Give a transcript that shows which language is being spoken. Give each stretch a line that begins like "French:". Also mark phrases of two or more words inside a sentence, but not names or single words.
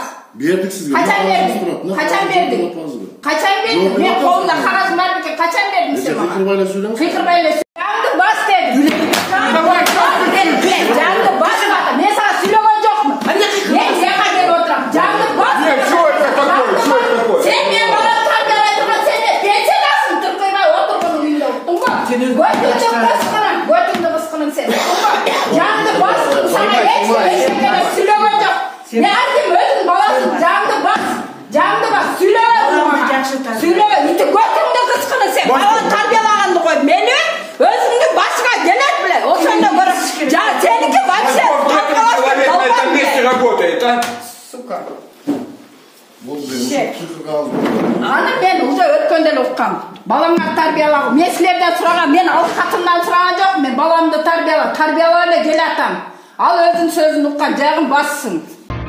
Kyrgyz: Бердик сизге. Качан бердиң? Качан бердиң? Качан бердиң? Мен колумда кагазым бар бекен. Качан бердиң сен мага? Кыйкырбай эле сүйлөңүз. Кыйкырбай эле сүйлөңүз. Бас дедим. Жанды басма. Мен сага сүйлөгөн жокмун. Мен жака келип отурам. Жанды басма.
Russian: Что это такое? Что это такое?
Kyrgyz: Сен мен балам тарбиялай турган сен пенсиядасың. Тыркыйбай отурган үйүндө, уктуңбу? Көтүңдү кыскының сен. Жанды бастың, сага эчтеке сүйлөгөн жок. Мен айтайын, өзүң баласың, жанды бас. Жанды бас, сүйлөгөн мага. Сүйлөгөн, ити көтүңдү кыскының сен. Баланы тарбиялаганды кой. Мени өзүңдүн башыңа келет беле. Ошондо көрөм. Сеники вообще
Russian: человек на этом месте работает, а? Сука.
Kyrgyz: Аны мен уже өткөндө эле уккам. Баламды тарбиялагым. Мен силерден сураган, мен ал катымдан сураган жокмун. Мен баламды тарбиялап эле келатам. Ал өзүнүн сөзүн уккан, жагын бассын.